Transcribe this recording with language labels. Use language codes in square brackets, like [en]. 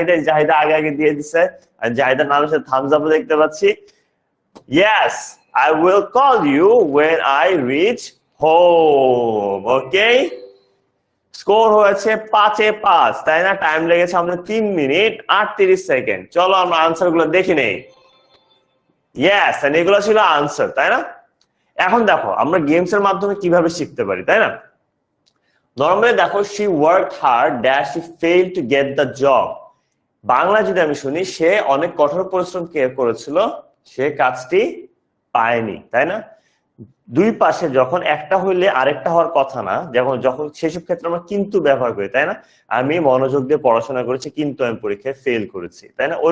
[bn] জাহিদা আগে দিয়ে দিছে, আর জাহিদার নামের সাথে থামস আপ দেখতে পাচ্ছি। [en] Yes, I will call you when I reach home. [bn] Okay? Score হয়েছে 5-5, তাই না? টাইম লেগেছে আমাদের 3 মিনিট 38 সেকেন্ড। চলো আমরা আনসার গুলো দেখে নেই। ইয়েস, এগুলো ছিল আনসার, তাই না? এখন দেখো আমরা গেমস এর মাধ্যমে কিভাবে শিখতে পারি, তাই না? নরমালি দেখো, [en] she worked hard dash she failed to get the job। [bn] Bangla যদি আমি শুনি, সে অনেক কঠোর পরিশ্রম করেছিল, সে কাজটি পায়নি, তাই না? দুই পাশে যখন একটা হইলে আরেকটা হওয়ার কথা না, যখন সেসব ক্ষেত্রে আমরা কিন্তু ব্যবহার করি, তাই না? আমি মনোযোগ দিয়ে পড়াশোনা করেছি কিন্তু আমি পরীক্ষায় ফেল করেছি, তাই না?